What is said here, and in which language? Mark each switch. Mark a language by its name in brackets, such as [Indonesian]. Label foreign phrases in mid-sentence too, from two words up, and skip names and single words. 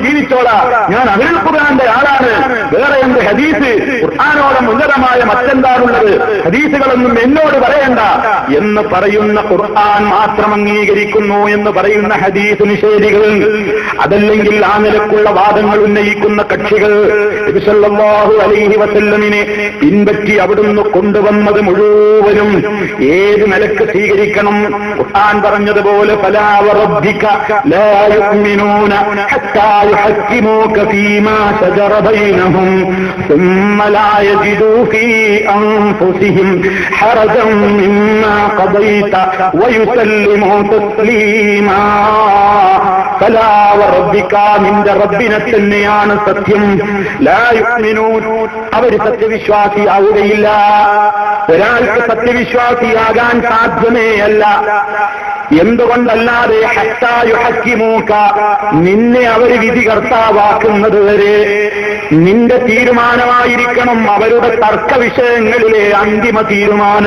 [Malayalam] ജീവിച്ചോളാം, ഞാൻ അഹ്ലുൽ ഖുർആന്റെ ആളാണ്, വേറെ എന്ത് ഹദീസ്, ഖുർആനോട് ഉന്നതമായ മറ്റെന്താണുള്ളത്, ഹദീസുകളൊന്നും എന്നോട് പറയണ്ട എന്ന് പറയുന്ന ഖുർആൻ മാത്രം അംഗീകരിക്കുന്നു എന്ന് പറയുന്ന ഹദീസ് നിഷേധികൾ, അതല്ലെങ്കിൽ ആ നിലക്കുള്ള വാദങ്ങൾ ഉന്നയിക്കുന്ന കക്ഷികൾ നബി [Arabic] صلى الله عليه وسلم [Malayalam] പിൻപറ്റി അവിടുന്ന് കൊണ്ടുവന്നത് മുഴുവനും ഏത് നിലക്ക് സ്വീകരിക്കണം? ഖുർആൻ പറഞ്ഞതുപോലെ, [Arabic] فلا وربك لا يؤمنون حتى يحكموك فيما شجر بينهم ثم لا يجدوا في أنفسهم حرجا مما قضيت ويسلموا تسليما. فلا وربك, [Malayalam] നിന്റെ റബ്ബിനെ തന്നെയാണ് സത്യം. [Arabic] لا يؤمنون, [Malayalam] അവർ സത്യവിശ്വാസിയാവുകയില്ല. ഒരാൾക്ക് സത്യവിശ്വാസിയാകാൻ സാധ്യമേ അല്ല. എന്തുകൊണ്ടല്ലാതെ [Arabic] حتى يحكموك, [Malayalam] നിന്നെ അവർ വിധികർത്താവാക്കുന്നത് വരെ നിന്റെ തീരുമാനമായിരിക്കണം അവരുടെ തർക്ക വിഷയങ്ങളിലെ അന്തിമ തീരുമാനം.